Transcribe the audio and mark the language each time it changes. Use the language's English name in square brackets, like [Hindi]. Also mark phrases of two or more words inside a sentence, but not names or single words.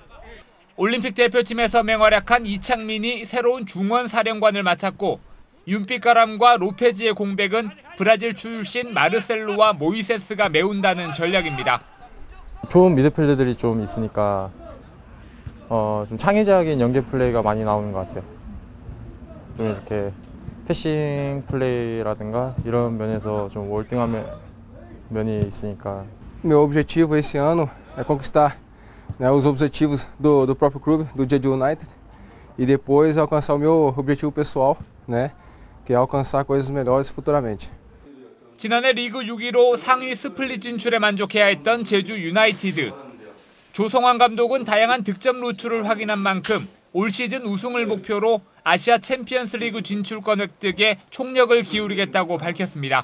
[Korean] 올림픽 대표팀에서 맹활약한 이창민이 새로운 중원 사령관을 맡았고 윤빛가람과 로페즈의 공백은 브라질 출신 마르셀로와 모이세스가 메운다는 전략입니다. 좋은 미드필더들이 좀 있으니까 좀 창의적인 연계 플레이가 많이 나오는 것 같아요. 좀 이렇게 패싱 플레이라든가 이런 면에서 좀 월등한 면이 있으니까. [Portuguese] Meu objetivo esse ano é conquistar os objetivos do próprio clube, do Jeju United, e depois alcançar o meu objetivo pessoal, que é alcançar coisas melhores futuramente. [Korean] 지난해 리그 6위로 상위 스플릿 진출에 만족해야 했던 제주 유나이티드. 조성환 감독은 다양한 득점 루트를 확인한 만큼 올 시즌 우승을 목표로 아시아 챔피언스 리그 진출권 획득에 총력을 기울이겠다고 밝혔습니다.